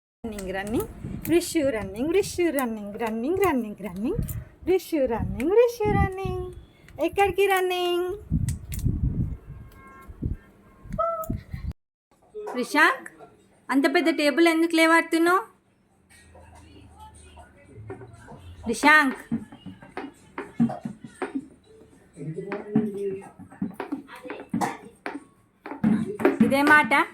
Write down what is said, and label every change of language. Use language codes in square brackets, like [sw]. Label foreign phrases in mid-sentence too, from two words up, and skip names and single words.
[en] running, Rishu running, Rishu running, running, running, running, Rishu running, Rishu running. [te] ఎక్కడికి రన్నింగ్? రిషాంక్, అంత పెద్ద టేబుల్ ఎందుకు లేవాడుతున్నావు? రిషాంక్, ఇదే మాట.